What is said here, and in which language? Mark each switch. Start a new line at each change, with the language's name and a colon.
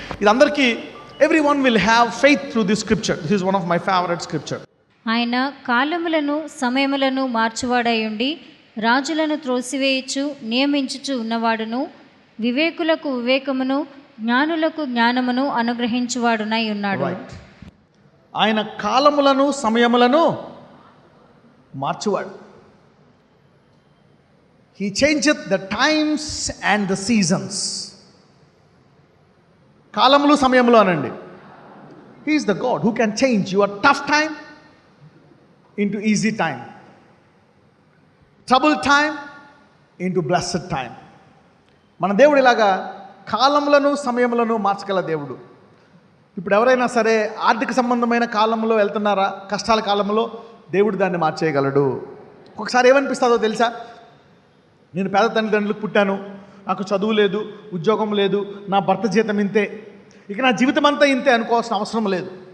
Telugu: ఇది అందరికీ
English: everyone will have faith through this scripture. This is one of my favorite scripture.
Telugu: ఆయన కాలములను సమయములను మార్చువాడై ఉండి రాజులను త్రోసివేయచ్చు నియమించుచు ఉన్నవాడును, వివేకులకు వివేకమును, జ్ఞానులకు జ్ఞానమును అనుగ్రహించువాడునై ఉన్నాడు. ఆయన కాలములను సమయములను మార్చువాడు.
English: He changeth the times and the seasons.
Telugu: కాలములు సమయములు అనండి.
English: He is the God who can change your tough time into easy time, troubled time into blessed time.
Telugu: మన దేవుడు ఇలాగా కాలములను సమయములను మార్చగల దేవుడు. ఇప్పుడు ఎవరైనా సరే ఆర్థిక సంబంధమైన కాలంలో వెళ్తున్నారా, కష్టాల కాలంలో, దేవుడు దాన్ని మార్చేయగలడు. ఒకసారి ఏమనిపిస్తుందో తెలుసా? నేను పేద తల్లిదండ్రులకు పుట్టాను, నాకు చదువు లేదు, ఉద్యోగం లేదు, నా భర్త జీతం ఇంతే, ఇక నా జీవితం అంతా ఇంతే అనుకోవాల్సిన అవసరం లేదు.